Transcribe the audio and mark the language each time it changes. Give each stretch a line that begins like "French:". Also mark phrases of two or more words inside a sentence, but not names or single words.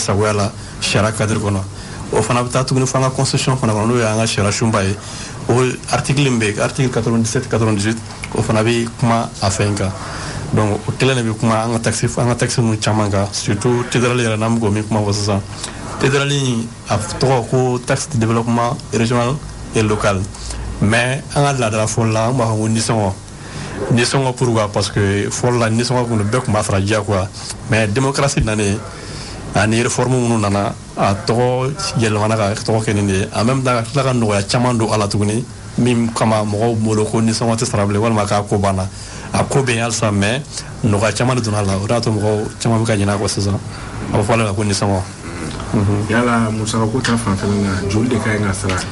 Bambara: sagoya la sariya cadre kɔnɔ o fana bɛ taa tuguni fo an ka constitution fana kɔnɔ n'o ye an ka sariya sunba ye o article min bɛ article 97-98 o fana bɛ kuma a fɛn kan donc o kelen de bɛ kuma an ka taxe ninnu caman kan surtout TDRL yɛrɛ n'an bɛ k'o min kuma fɔ sisan TDRL a tɔgɔ ko
French: taxe de développement régional et local mais
Bambara: an ka laadala fɔli la an b'a fɔ ko nisɔngɔ
French: pourquoi parce que
Bambara: fɔlɔ la nisɔngɔ kun bɛɛ tun b'a sara diyagoya
French: mais démocratie
Bambara: nanen ani réforme minnu nana a tɔgɔ yɛlɛmana ka tɔgɔ kɛ nin de ye
French: en même temps
Bambara: ka tila ka nɔgɔya caman don a la tuguni min kama mɔgɔw bolo ko nisɔngɔ tɛ sara bilen walima k'a ko banna a ko bɛ yen halisa mais nɔgɔya caman de donna a la o de y'a to mɔgɔw caman bɛ ka ɲinɛ a kɔ sisan a bɛ fɔ ale la ko nisɔngɔ. yala musakako ta fanfɛla la joli de ka ɲi ka sara.